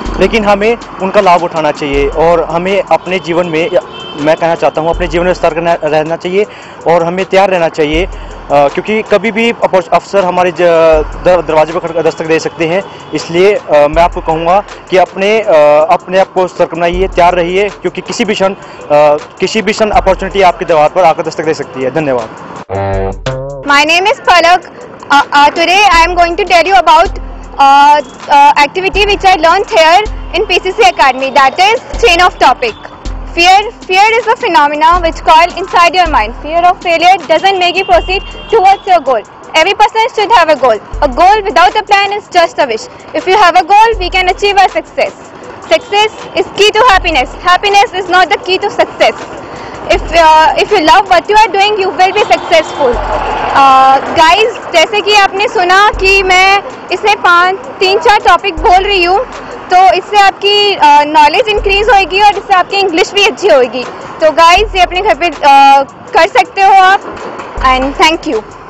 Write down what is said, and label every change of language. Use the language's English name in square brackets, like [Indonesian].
[Hindi] लेकिन हमें उनका लाभ उठाना चाहिए और हमें अपने जीवन में, मैं कहना चाहता हूँ, अपने जीवन में सतर्क रहना चाहिए और हमें तैयार रहना चाहिए, क्योंकि कभी भी अवसर हमारे दरवाजे पर दस्तक दे सकते हैं. इसलिए मैं आपको कहूँगा कि अपने आप को सतर्क बनाइए, तैयार रहिए, क्योंकि किसी भी क्षण अपॉर्चुनिटी आपके दरवाजे पर आकर दस्तक दे सकती है. धन्यवाद. [English] My name is Palak. Today I am going to tell you about activity which I learned here in PCC Academy, that is chain of topic. Fear is a phenomena which coil inside your mind. Fear of failure doesn't make you proceed towards your goal. Every person should have a goal. A goal without a plan is just a wish. If you have a goal, we can achieve our success. Success is key to happiness. Happiness is not the key to success. If you love what you are doing, you will be successful. [Hindi] Guys, जैसे कि आपने सुना कि मैं इसमें 3-4 topic बोल रही हूँ, तो इससे आपकी नॉलेज इंक्रीज होगी और इससे आपकी इंग्लिश भी अच्छी होगी. तो गाइज, ये अपने घर पे कर सकते हो आप. [English] And thank you.